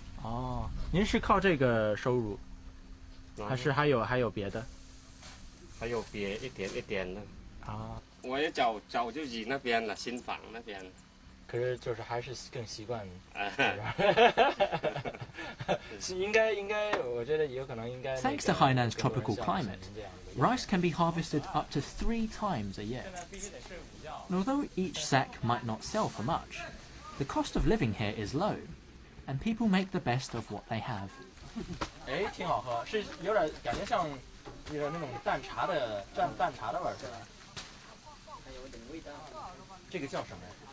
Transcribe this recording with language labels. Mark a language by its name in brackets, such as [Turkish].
[Chinese] 哦，您是靠这个收入，还是还有别的？还有别一点的。啊，我也早就移那边了，新房那边。可是就是还是更习惯。是应该，我觉得有可能应该。 [English] Thanks to Hainan's tropical climate, rice can be harvested up to 3 times a year. And although each sack might not sell for much, the cost of living here is low, and people make the best of what they have. [Chinese] 哎，挺好喝，是有点感觉像有点那种淡茶的味儿，是吧？这个叫什么呀？